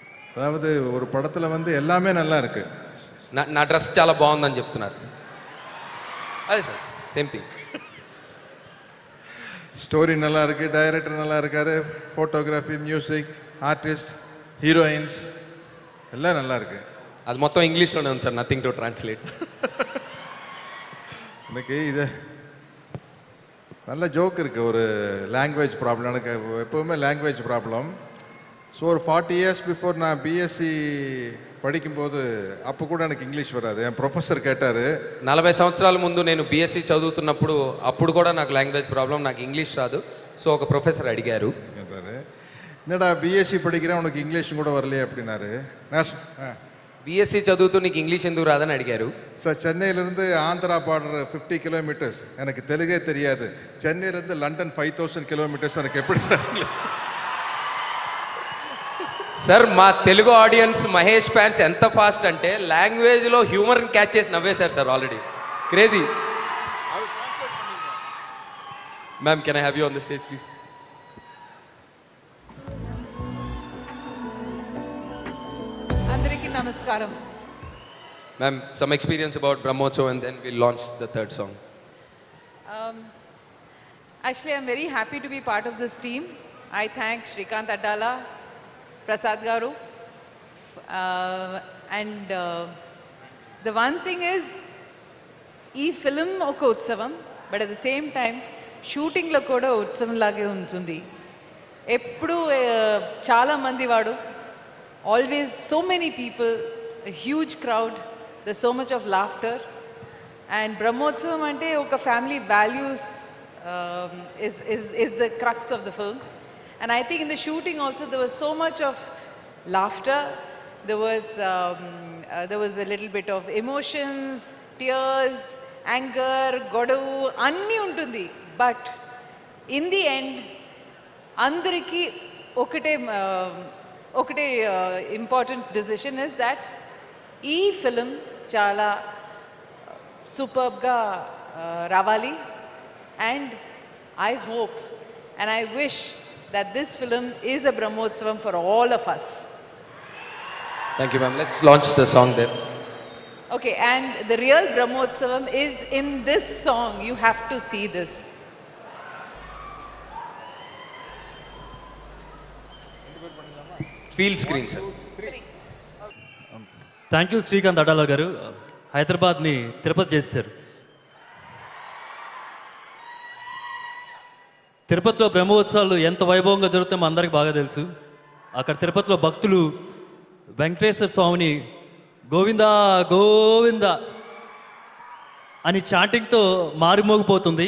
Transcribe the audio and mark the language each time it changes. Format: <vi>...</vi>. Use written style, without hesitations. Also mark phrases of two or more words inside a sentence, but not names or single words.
<ta>அதாவது ஒரு படத்தில் வந்து எல்லாமே நல்லா இருக்கு.</ta> <te>నా డ్రెస్ చాలా బాగుందని చెప్తున్నారు. అదే సార్</te> <en>same thing.</en> <ta>ஸ்டோரி நல்லா இருக்கு, டைரக்டர் நல்லா இருக்காரு, ஃபோட்டோகிராஃபி, மியூசிக், ஆர்டிஸ்ட், ஹீரோயின்ஸ் எல்லாம் நல்லா இருக்கு.</ta> <te>అది మొత్తం ఇంగ్లీష్లోనే ఉంది సార్,</te> <en>nothing to translate.</en> <ta>இன்னைக்கு இது நல்ல ஜோக் இருக்குது. ஒரு</ta> <en>language problem,</en> <ta>எனக்கு எப்போவுமே</ta> <en>language problem.</en> <ta>ஸோ ஒரு 40</ta> <en>years before</en> <ta>நான் பிஎஸ்சி படிக்கும்போது அப்போ கூட எனக்கு இங்கிலீஷ் வராது. என் ப்ரொஃபஸர் கேட்டார்,</ta> <te>40 సంవత్సరాల ముందు నేను బీఎస్సీ చదువుతున్నప్పుడు అప్పుడు కూడా నాకు</te> <en>language problem,</en> <te>నాకు ఇంగ్లీష్ రాదు. సో ఒక ప్రొఫెసర్ అడిగారు,</te> <ta>கேட்டார், என்னடா பிஎஸ்சி படிக்கிறேன் உனக்கு இங்கிலீஷ் கூட வரலையே அப்படின்னாரு.</ta> <te>బీఎస్సీ చదువుతూ నీకు ఇంగ్లీష్ ఎందుకు రాదని అడిగారు.</te> <ta>சார் சென்னையிலேருந்து ஆந்திரா பார்டர் 50 கிலோமீட்டர்ஸ், எனக்கு தெலுங்கே தெரியாது. சென்னையிலேருந்து லண்டன் 5000 கிலோமீட்டர்ஸ், எனக்கு எப்படி சார் இங்கிலீஷ்?</ta> <te>సార్ మా తెలుగు ఆడియన్స్ మహేష్ ఫ్యాన్స్ ఎంత ఫాస్ట్ అంటే లాంగ్వేజ్లో హ్యూమర్ని క్యాచ్ చేసి నవ్వేశారు సార్ ఆల్రెడీ.</te> <en>Crazy. Ma'am, can I have you on the stage please?</en> <te>అందరికీ నమస్కారం.</te> <en>Ma'am, some experience about Brahmotsav and then will launch the third song. Actually, I'm very happy to be part of this team. I thank Shrikant Addala, Prasad Garu, and the one thing is,</en> <te>ఈ ఫిల్మ్ ఒక ఉత్సవం,</te> <en>but at the same time</en> <te>షూటింగ్లో కూడా ఉత్సవం లాగే ఉంటుంది. ఎప్పుడు చాలామంది వాడు,</te> <en>always so many people, huge crowd, the so much of laughter. అండ్</en> <te>బ్రహ్మోత్సవం అంటే ఒక</te> <en>family values is the crux of the film. And I think in the shooting also there was so much of laughter, there was a little bit of emotions, tears, anger,</en> <te>గొడవు అన్ని ఉంటుంది.</te> <en>But in the end</en> <te>అందరికీ ఒకటే</te> <en>important decision is that</en> <te>ఈ ఫిల్మ్ చాలా సూపర్బ్ గా రావాలి.</te> <en>And I hope and I wish that this film is a Brahmotsavam for all of us. Thank you ma'am. Let's launch the song then. Okay, and the real Brahmotsavam is in this song. You have to see this. Feel screen sir. thank you</en> <te>శ్రీకాంత్ అడ్డాల గారు. హైదరాబాద్ని తిరుపతి చేశారు. తిరుపతిలో బ్రహ్మోత్సవాలు ఎంత వైభవంగా జరుగుతాయో అందరికీ బాగా తెలుసు. అక్కడ తిరుపతిలో భక్తులు వెంకటేశ్వర స్వామిని గోవిందా గోవిందా అని చాంటింగ్తో మారిమోగిపోతుంది.</te>